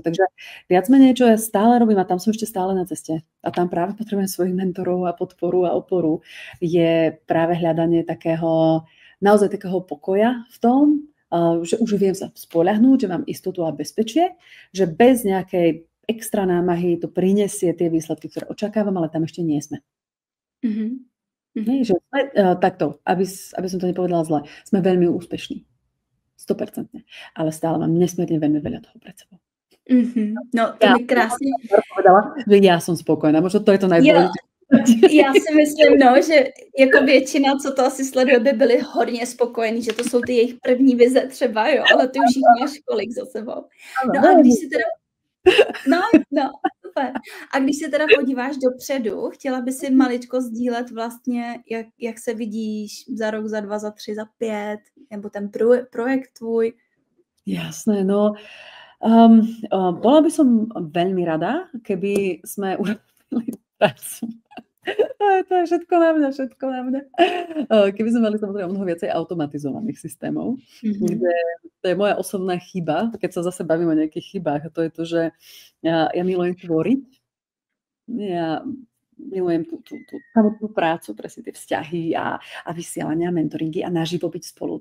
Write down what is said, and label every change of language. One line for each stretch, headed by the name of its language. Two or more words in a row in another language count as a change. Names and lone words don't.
Slovak: Takže viac menej, čo ja stále robím a tam som ešte stále na ceste a tam práve potrebujem svojich mentorov a podporu a oporu, je práve hľadanie naozaj takého pokoja v tom, že už viem sa spoľahnúť, že mám istotu a bezpečie, že bez nejakej extra námahy to prinesie tie výsledky, ktoré očakávam, ale tam ešte nie sme. Že sme takto, aby som to nepovedala zle, sme veľmi úspešní. 100%. Ale stále mám nesmierne veľmi veľa toho pred sebou. No, to mi krásne povedala, že ja som spokojná. Možno to je to najdôležitejšie.
Czech: Já si myslím, že jako většina, co to asi sleduje, by byli hodně spokojení, že to jsou ty jejich první vize třeba, jo, ale ty už jich máš kolik za sebou. No a když si teda super. A když se teda podíváš dopředu, chtěla by si maličko sdílet vlastně, jak se vidíš za rok, za 2, za 3, za 5, nebo ten projekt tvůj?
Slovak: Jasné, no. Bola by som veľmi rada, keby sme urobili prácu. To je všetko na mňa. Keby sme mali samozrejme mnoho viacej automatizovaných systémov, kde to je moja osobná chyba, keď sa zase bavím o nejakých chybách, a to je to, že ja milujem tvoriť, ja milujem tú prácu, presne tie vzťahy a vysielania, mentoringy a naživo byť spolu.